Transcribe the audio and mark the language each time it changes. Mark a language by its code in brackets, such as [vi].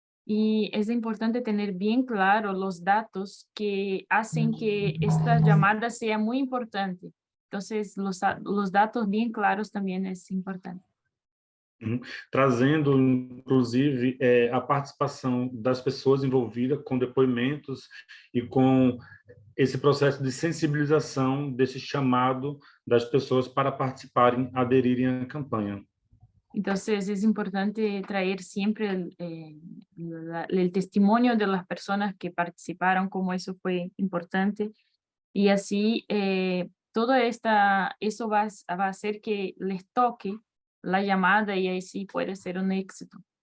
[es] Y es importante tener bien claro los datos que hacen que esta llamada sea muy importante. Entonces, los datos bien claros también es importante. [pt] Trazendo, inclusive, a participação das pessoas envolvidas com depoimentos e com esse processo de sensibilização desse chamado das pessoas para participarem, aderirem à campanha. [es] Entonces, es importante traer siempre el testimonio de las personas que participaron, como eso fue importante. Y así, todo eso va a hacer que les toque la llamada y ahí sí puede ser un éxito.